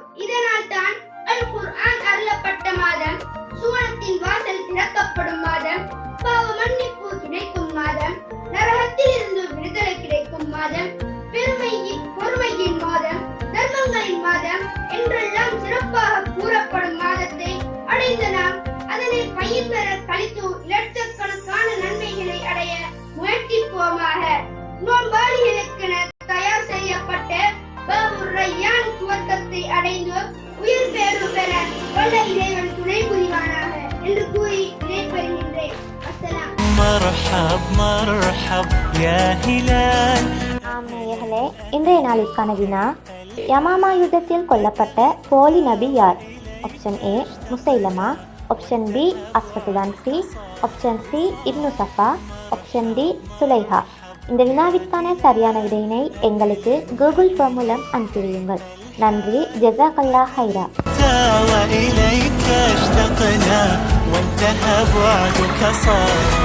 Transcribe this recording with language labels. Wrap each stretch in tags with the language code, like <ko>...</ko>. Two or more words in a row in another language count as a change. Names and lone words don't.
<ta>இதனால் தான் அல் குர்ஆன் அருளப்பட்ட மாதம், சுவனத்தின் வாசல் திறக்கப்படும் மாதம், பாவ மன்னிப்பு கிடைக்கும் மாதம், நரகத்தில் இருந்து விடுதலை கிடைக்கும் மாதம், பொறுமையின் மாதம், தர்மங்களின் மாதம் என்றெல்லாம் சிறப்பாக கூறப்படும் மாதத்தை அடைந்த நாம் அதனை பயிர் பெற கழித்து லட்சக்கணக்கான நன்மைகளை அடைய முயற்சிப்போமாக. நோன்பாளிகளுக்கென தயார் செய்யப்பட்ட பாபுர் ரய்யான் சுவர்க்கத்தை அடைந்து உயிர் பேறு பெற வல்ல இறைவன் துணை புரிவானாக என்று கூறி விடைபெறுகின்றேன். அஸ்ஸலாம்.</ta> <ar>مرحب مرحب يا هلال.</ar> <ta>நேயர்களே, இன்றைய நாளுக்கான வினா, யமாமா யுத்தத்தில் கொல்லப்பட்ட போலி நபி யார்?</ta> <en>option A முசைலமா, option B அஸ்வத்துதான்சி, option C இப்னு சஃபா, option D சுலைஹா.</en> <ta>இந்த வினாவிற்கான சரியான விடையினை எங்களுக்கு கூகுள் ஃபார்ம் மூலம் அனுப்பிவிடுங்கள்.</ta> <ar>நன்றி. جزاك الله خيرا. وإليك اشتقنا وانتهى بعدك صار</ar>